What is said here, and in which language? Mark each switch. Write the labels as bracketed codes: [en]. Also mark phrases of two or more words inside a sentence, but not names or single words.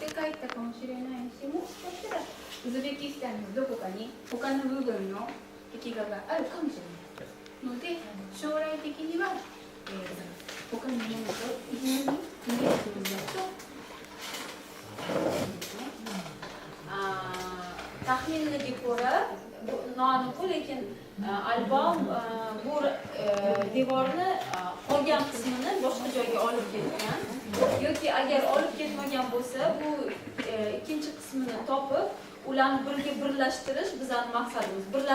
[ja] ったかもしれないし、もしかしたらウズベキスタンのどこかに他の部分の壁画があるかもしれないので、将来的には、他のものと一緒に見えるんだと。 [uz] taxminlarga ko'ra noaniq, lekin albom bu devorni qolgan qismini boshqa joyga olib ketgan yoki agar olib ketmagan bo'lsa, bu ikkinchi qismini topib ularni birga birlashtirish bizning maqsadimiz.